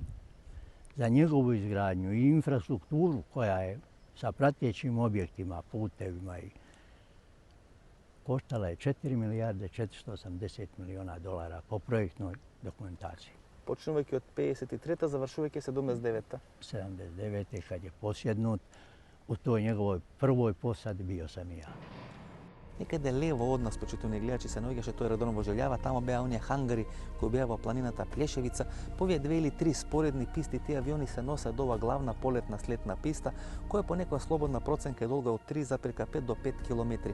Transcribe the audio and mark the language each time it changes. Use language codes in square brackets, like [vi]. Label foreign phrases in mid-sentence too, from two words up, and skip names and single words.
[hr] Za njegovu izgradnju i infrastrukturu koja je sa pratećim objektima, putevima i koštala je 4 milijarde 480 miliona dolara po projektnoj dokumentaciji. [mk] Почнувајќи од 53. завршувајќи 79. 79. [hr] kad je posjednut, u toj njegovoj prvoj posadi bio sam i ja. [mk] Некъде лево од нас, почитувани гледачи, се наоѓаше тој аеродром во Желјава, тамо беа оние хангари кои беа во планината Плешевица. По овие 2 или 3 споредни писти, тие авиони се носат до ова главна полетна слетна писта, која по некоја слободна проценка е долга од 3,5 до 5 километри.